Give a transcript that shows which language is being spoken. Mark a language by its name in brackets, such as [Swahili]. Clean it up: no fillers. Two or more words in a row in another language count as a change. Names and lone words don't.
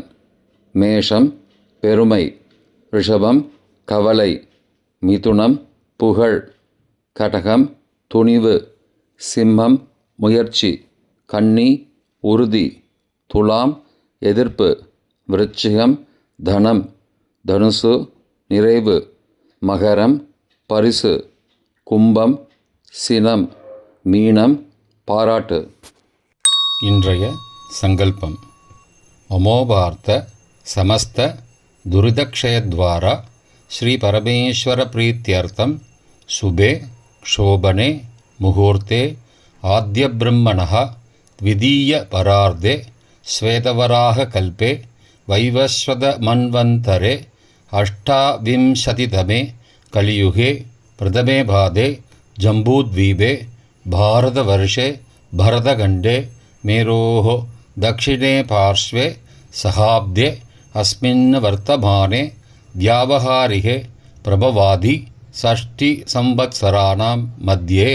[Tamil] மேஷம் பெருமை, ரிஷபம் கவலை, மிதுனம் புகழ், கடகம் துணிவு, சிம்மம் முயற்சி, கன்னி உறுதி, துலாம் எதிர்ப்பு, விருச்சிகம் தனம், தனுசு நிறைவு, மகரம் பரிசு, கும்பம் சினம், மீனம் பாராட்டு. இன்றைய சங்கல்பம். [Sanskrit] अमोपार्त्त समस्त दुरितक्षयद्वारा श्री परमेश्वर प्रीत्यर्थं शुभे शोभने मुहूर्ते आद्यब्रह्मणः द्वितीयपरार्धे श्वेतवराहकल्पे वैवस्वतमन्वन्तरे अष्टाविंशतितमे कलियुगे प्रथमे पादे जम्बूद्वीपे भारतवर्षे भरतखण्डे मेरोः दक्षिणे पार्श्वे सहाब्दे अस्मिन् वर्तमाने व्यावहारिके प्रभवादि षष्टिसंवत्सराणां मध्ये